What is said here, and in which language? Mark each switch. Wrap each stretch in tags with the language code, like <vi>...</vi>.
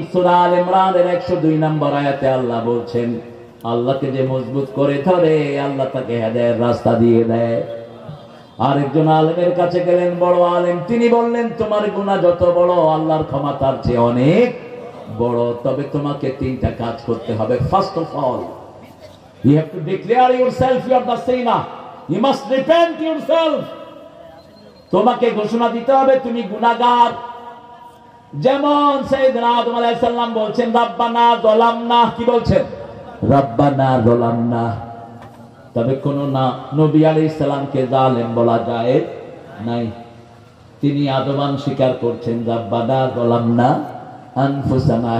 <bn>সূরা আল ইমরানের 102 নম্বর আয়াতে আল্লাহ বলছেন, আল্লাহকে যে মজবুত করে ধরে আল্লাহ তাকে হেদায়েতের রাস্তা দিয়ে দেয়। আরেকজন আলেমের কাছে গেলেন, বড় আলেম। তিনি বললেন, তোমার গুনাহ যত বড়, আল্লাহর ক্ষমা তার চেয়ে অনেক বড়। তবে তোমাকে 3টা কাজ করতে হবে।</bn> <en>First of all, you have to declare yourself you are the sinner. You must repent yourself.</en> <bn>তোমাকে ঘোষণা দিতে হবে তুমি গুনাহগার। যেমন সাইয়েদনা আদম আলাইহিস সালাম বলছেন,</bn> <ar>রব্বানা যালামনা।</ar> <bn>কি বলছেন?</bn> <ar>রব্বানা যালামনা।</ar> <bn>তবে কোন না নবী আলাইহিস সালামকে জালেম বলা যায় নাই। তিনি আদমান স্বীকার করছেন,</bn> <ar>রব্বানা যালামনা আনফুসানা।</ar>